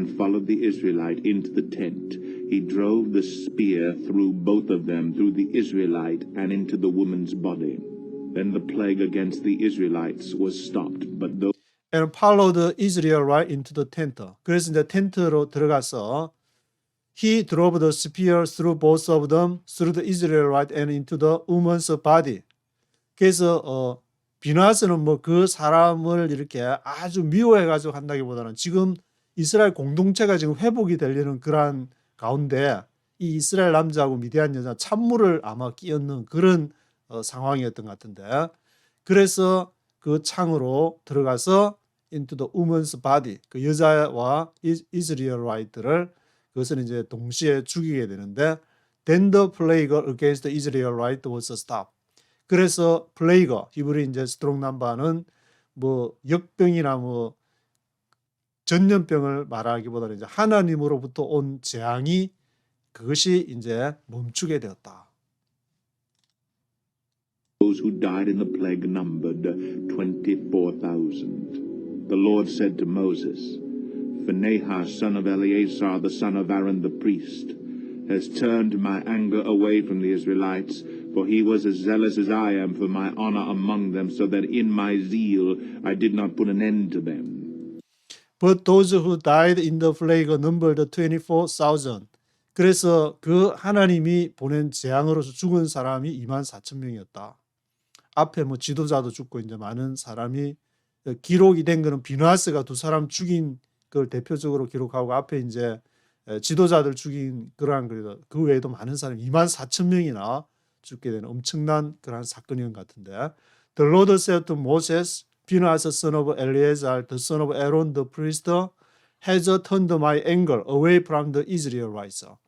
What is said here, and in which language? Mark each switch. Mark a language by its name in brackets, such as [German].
[English] and followed the Israelite into the tent. He drove the spear through both of them, through the Israelite and into the woman's body. Then the plague against the Israelites was stopped, but those And followed the Israelite into the tent. [Korean] 그래서 이제 텐트로 들어가서 [English] He drove the spear through both of them, through the Israelite and into the woman's body. [Korean] 그래서 비나스는 뭐 그 사람을 이렇게 아주 미워해가지고 한다기보다는 지금 이스라엘 공동체가 지금 회복이 되려는 그러한 가운데 이 이스라엘 남자하고 미디안 여자 찬물을 아마 끼얹는 그런 상황이었던 것 같은데, 그래서 그 창으로 들어가서 [English] into the woman's body, [Korean] 그 여자와 이스라엘라이트를 그것은 이제 동시에 죽이게 되는데, [English] then the plague against the Israelite was stopped. [Korean] 그래서 플레이그, 히브리 이제 스트롱 넘버는 뭐 역병이나 뭐 전염병을 말하기보다는 이제 하나님으로부터 온 재앙이 그것이 이제 멈추게 되었다. [English] Those who died in the plague numbered 24,000. The Lord said to Moses, Phinehas, son of Eleazar, the son of Aaron the priest, has turned my anger away from the Israelites, for he was as zealous as I am for my honor among them, so that in my zeal I did not put an end to them. But those who died in the plague numbered 24,000. [Korean] 그래서 그 하나님이 보낸 재앙으로서 죽은 사람이 24,000명이었다. 앞에 뭐 지도자도 죽고 이제 많은 사람이 기록이 된 거는 비누아스가 두 사람 죽인 걸 대표적으로 기록하고 앞에 이제 지도자들 죽인 그러한 그 외에도 많은 사람이 24,000명이나 죽게 되는 엄청난 그러한 사건인 것 같은데, [English] The Lord said to Moses, Phinehas son of Eleazar, the son of Aaron the priest, has turned my anger away from the Israelites.